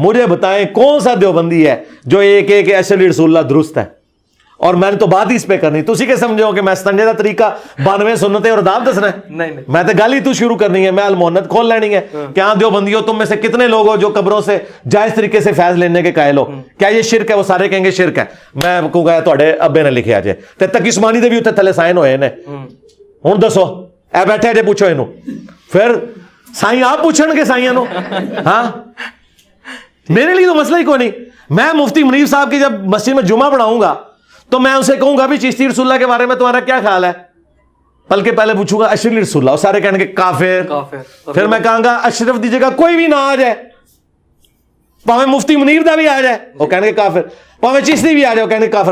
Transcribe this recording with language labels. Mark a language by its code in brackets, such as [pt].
[ur] مجھے بتائیں کون سا دیوبندی ہے جو ایک ایک اشہر رسول اللہ درست ہے؟ اور میں نے تو بات ہی اس پہ کرنی. [pa] تسی کہ سمجھو کہ میں سنجیدہ طریقہ 92 سنتیں اور آداب دسنا ہے؟ [ur] نہیں, میں تو گل ہی تو شروع کرنی ہے. میں المونت کھول لینی ہے. کیا دیوبندیوں تم میں سے کتنے لوگ ہو جو قبروں سے جائز طریقے سے فیض لینے کے قائل ہو؟ کیا یہ شرک ہے؟ وہ سارے کہیں گے شرک ہے. [pa] میں کہوں گا تواڈے ابے نے لکھیا جے تے تقی عثمانی دے بھی اوتے تھلے سائن ہوئے نے. ہن دسو اے بیٹھے جے پوچھو اینو. پھر سائیں آپ پوچھن گے سائیاں نو. [ur] ہاں میرے لیے تو مسئلہ ہی کوئی نہیں. میں مفتی منیر صاحب کی جب مسجد میں جمعہ پڑھاؤں گا تو میں اسے کہوں گا بھی چشتی رسول اللہ کے بارے میں تمہارا کیا خیال ہے؟ بلکہ پہلے پوچھوں گا اشرف رسول اللہ. سارے کہیں گے کافر. پھر میں کہوں گا اشرف دی جگہ کوئی بھی نہ آ جائے, پاویں مفتی منیر دا بھی آ جائے وہ کہیں گے کافر, پاویں چشتی بھی آ جائے وہ کہیں گے کافر.